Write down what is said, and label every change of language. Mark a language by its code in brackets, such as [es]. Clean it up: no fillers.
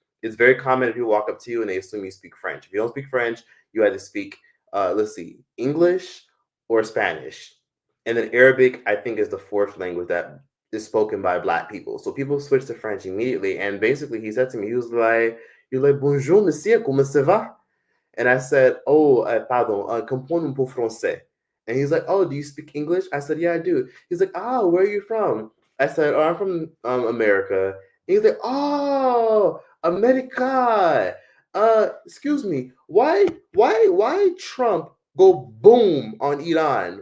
[en] It's very common if people walk up to you and they assume you speak French. If you don't speak French, you either speak, let's see, English or Spanish. And then Arabic, I think, is the fourth language that is spoken by Black people. So people switch to French immediately. And basically, he said to me, he was like, [fr] bonjour, monsieur, comment ça va? And I said, oh, pardon, comprends un peu français. [en] And he's like, oh, do you speak English? I said, yeah, I do. He's like, oh, where are you from? I said, oh, I'm from America. And he's like, oh, America. Excuse me, why Trump go boom on Iran?